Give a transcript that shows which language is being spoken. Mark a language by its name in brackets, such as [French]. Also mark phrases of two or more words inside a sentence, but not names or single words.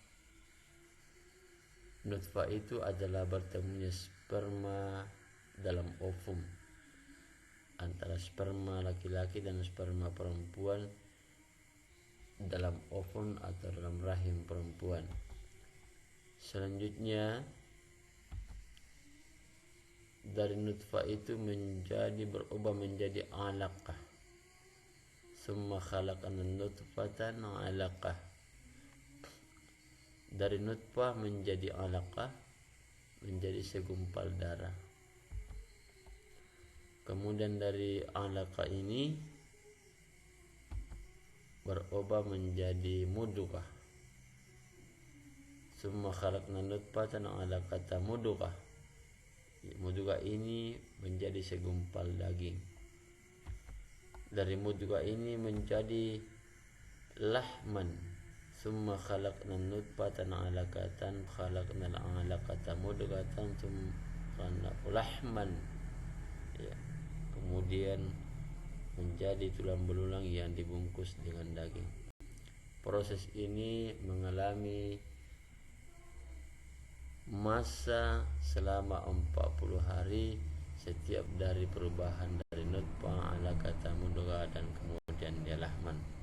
[Indonesian] Nutfah itu adalah bertemunya sperma dalam ovum, antara sperma laki-laki dan sperma perempuan dalam ovum atau dalam rahim perempuan. Selanjutnya dari nutfah itu berubah menjadi alaqah. [Arabic] ثم خلقنا نطفة علقة. [Indonesian] Dari nutfah menjadi alaqah, menjadi segumpal darah. Kemudian dari alaqah ini berubah menjadi mudghah. [Arabic] ثم خلقنا نطفة علقة مضغة. [Indonesian] Mudghah ini menjadi segumpal daging. Dari mudghah ini menjadi lahman. [Arabic] ثم خلقنا نطفة علقة خلقنا علقة مضغة ثم لحما. [Indonesian] Ya. Kemudian menjadi tulang belulang yang dibungkus dengan daging. Proses ini mengalami masa selama 40 hari setiap dari perubahan dari [Arabic] نطفة علقة مضغة [Indonesian] dan kemudian dia lahman.